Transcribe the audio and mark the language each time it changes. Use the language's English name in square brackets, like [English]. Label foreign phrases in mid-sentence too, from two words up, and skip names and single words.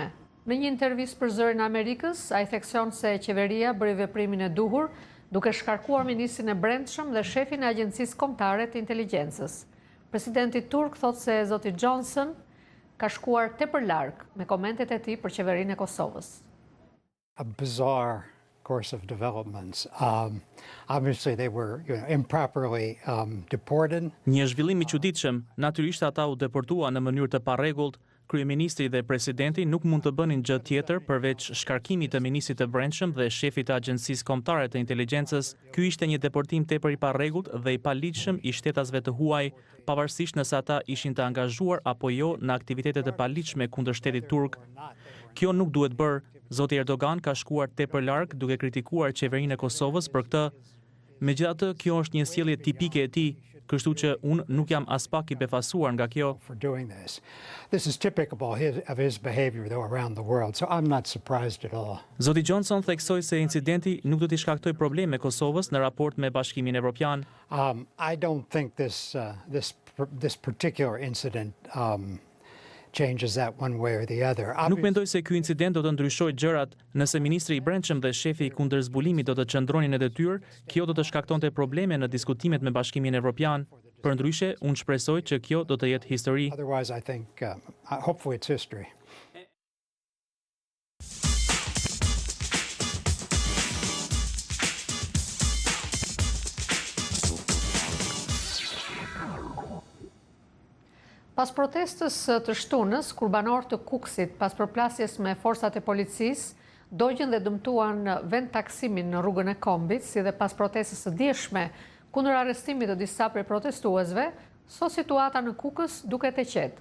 [Albanian] Në një intervistë për Zërin e Amerikës, ai thekson se qeveria bëri veprimin e duhur, duke shkarkuar ministrin e Brendshëm dhe shefin e Agjencisë Kombëtare të Inteligjencës. Presidenti turk thotë se zoti Johnson ka shkuar tepër larg me komentet e tij për qeverinë e Kosovës. [English] A bizarre course of developments. Obviously they were improperly deported. [Albanian] Një zhvillim i çuditshëm, natyrisht ata u deportua në mënyrë të parregullt. Kryeministri dhe presidenti nuk mund të bënin gjë tjetër përveç shkarkimit të ministrit të Brendshëm dhe shefit të Agjencisë Kombëtare të Inteligjencës. Ky ishte një deportim tepër i parregullt dhe i paligjshëm i shtetasve të huaj, pavarësisht nëse ata ishin të angazhuar apo jo në aktivitete të paligjshme kundër shtetit turk. Kjo nuk duhet bërë. Zoti Erdogan ka shkuar tepër larg duke kritikuar qeverinë e Kosovës për këtë. Megjithatë, kjo është një sjellje tipike e tij, kështu që unë nuk jam as pak i befasuar nga kjo. [English] This is typical of his behavior though around the world, so I'm not surprised at all. [Albanian] Zoti Johnson theksoi se incidenti nuk do t'i shkaktoj probleme Kosovës në raport me Bashkimin Evropian. [English] I don't think this particular incident changes that one way or the other. [Albanian] Nuk mendoj se ky incident do të ndryshojë gjërat. Nëse ministri i Brendshëm dhe shefi i kundër zbulimit do të qëndronin në detyrë, kjo do të shkaktonte probleme në diskutimet me Bashkimin Evropian. Përndryshe, unë shpresoj që kjo do të jetë histori. [English] Otherwise, I think, hopefully it's history. [Albanian] Pas protestës të shtunës, kur banorët të Kukësit pas përplasjes me forcat e policisë, dogjën dhe dëmtuan vend taksimin në rrugën e Kombit, si dhe pas protestës së dieshme kundër arrestimit të disa prej protestuesve, sot situata në Kukës duket e qetë.